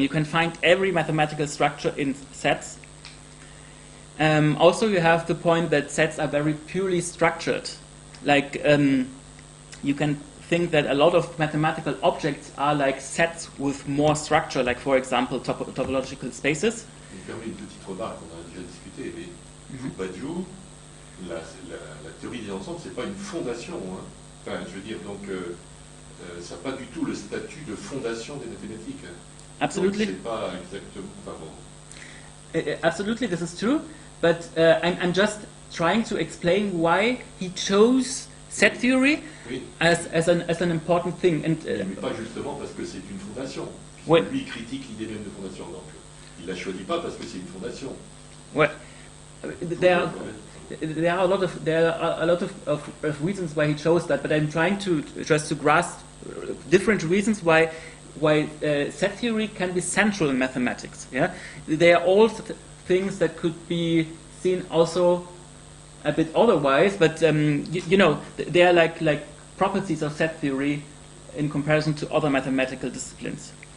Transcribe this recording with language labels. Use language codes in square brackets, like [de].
[en] You can find every mathematical structure in sets. Also, you have the point that sets are very purely structured. Like, you can think that a lot of mathematical objects are like sets with more structure, like, for example, topological spaces. [fr] Il me permet une petite remarque, on en a déjà discuté, mais Badiou, la théorie des ensembles, c'est pas une fondation. Hein. Enfin, je veux dire, donc, ça n'a pas du tout le statut de fondation des mathématiques. Hein. [en] Absolutely. [fr] Donc, c'est pas exactement. Enfin, bon. [en] Absolutely, this is true, but I'm just trying to explain why he chose set theory as an important thing. And, [fr] mais pas justement parce que c'est une fondation. Lui, il critique l'idée même de fondation. Donc, il la choisit pas parce que c'est une fondation. [en] Well, there are a lot of reasons why he chose that, but I'm trying to just to grasp different reasons why set theory can be central in mathematics. Yeah, they are all things that could be seen also a bit otherwise, but they are like properties of set theory in comparison to other mathematical disciplines.